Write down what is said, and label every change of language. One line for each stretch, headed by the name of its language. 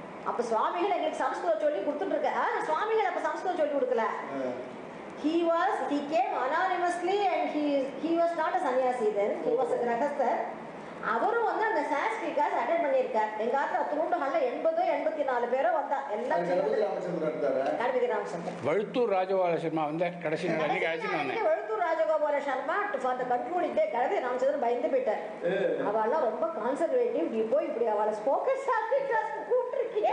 Tamil: அப்ப சுவாமிகள் எங்களுக்கு சம்ஸ்கிருதம் சொல்லி கொடுத்துட்டு இருக்க. சுவாமிகள் அப்ப சம்ஸ்கிருதம் சொல்லி கொடுக்கல.
English: he came anonymously and he was not a sannyasi then, he was a grahastha.
Tamil: அவரும் வந்து அந்த சான்ஸ்கிரிட் கிளாஸ் அட்டெண்ட் பண்ணியிருக்கார். எங்க ஆத்துல துருண்டு ஹால்ல 84 பேரோ வந்தா, எல்லாம் கணபதி ராமச்சந்திரன். வழுத்தூர் ராஜகோபால சர்மா வந்து கடைசி Vazhuthur Rajagopala Sharma
English: for the controlling day
Tamil: கணபதி ராமச்சந்திரன் பயந்து போயிட்டார். அவெல்லாம் ரொம்ப கான்சர்வேட்டிவ், நீ போய் இப்படி அவளை ஸ்போக்கன் சான்ஸ்கிரிட் கிளாஸ் கூப்பிட்டுருக்கீங்க.